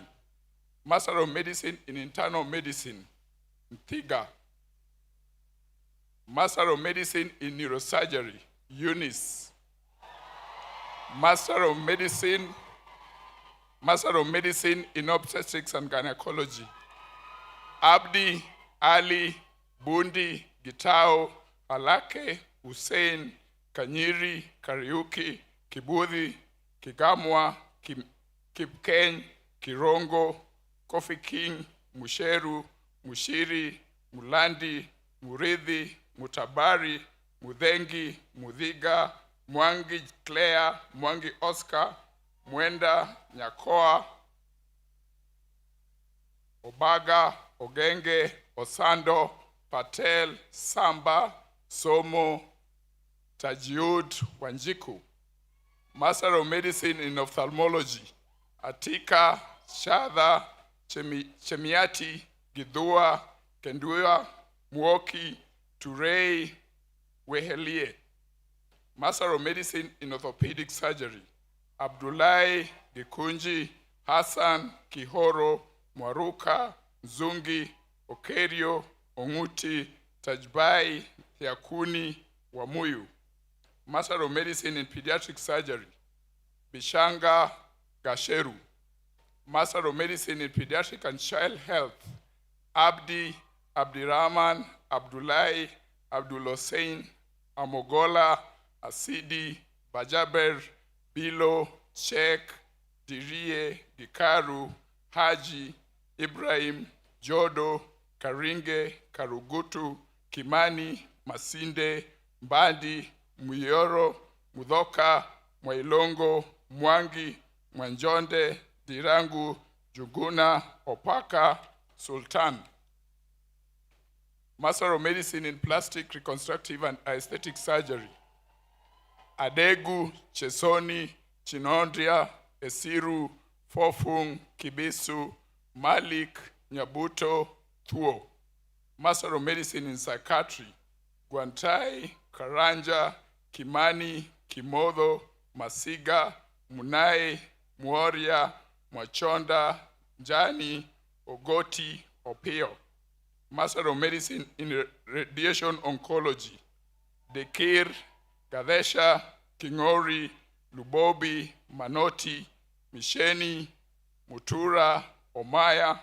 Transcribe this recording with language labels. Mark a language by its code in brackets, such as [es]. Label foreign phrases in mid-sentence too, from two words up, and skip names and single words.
[en] Master of Medicine in Internal Medicine, Ntiga. Master of Medicine in Neurosurgery, Eunice. Master of Medicine in Obstetrics and Gynecology, Abdi, Ali, Bundi, Gitao, Alake, Hussein, Kanyiri, Kariuki, Kibudhi, Kigamwa, Kipkeny, Kirongo, Kofi King, Musheru, Mushiri, Mulandi, Muridhi, Mutabari, Mudhengi, Mudhiga, Mwangi Claire, Mwangi Oscar, Mwenda, Nyakoa, Obaga, Ogenge, Osando, Patel, Samba, Somo, Tajiud, Wanjiku. Master of Medicine in Ophthalmology, Atika, Shadha, Chemiati, Gidua, Kendua, Muoki, Turei, Wehelie. Master of Medicine in Orthopedic Surgery, Abdullahi, Gikunji, Hassan, Kihoro, Mwaruka, Zungi, Okerio, Onguti, Tajbai, Yakuni, Wamuyu. Master of Medicine in Pediatric Surgery, Bishanga, Gasheru. Master of Medicine in Pediatric and Child Health, Abdi, Abdirahman, Abdullahi, Abdul Hussein, Amogola, Asidi, Bajaber, Bilo, Sheikh, Dirie, Gikaru, Haji, Ibrahim, Jodo, Karinge, Karugutu, Kimani, Masinde, Mbandi, Muyoro, Mudoka, Mwailongo, Mwangi, Mwanjonde, Dirangu, Juguna, Opaka, Sultan. Master of Medicine in Plastic, Reconstructive and Aesthetic Surgery, Adegu, Chesoni, Chinondria, Esiru, Fofung, Kibisu, Malik, Nyabuto, Thuo. Master of Medicine in Psychiatry, Guantai, Karanja, Kimani, Kimodo, Masiga, Munai, Muoria, Mwachonda, Njani, Ogoti, Opio. Master of Medicine in Radiation Oncology, Dekir, Gadesha, Kingori, Lubobi, Manoti, Misheni, Mutura, Omaya.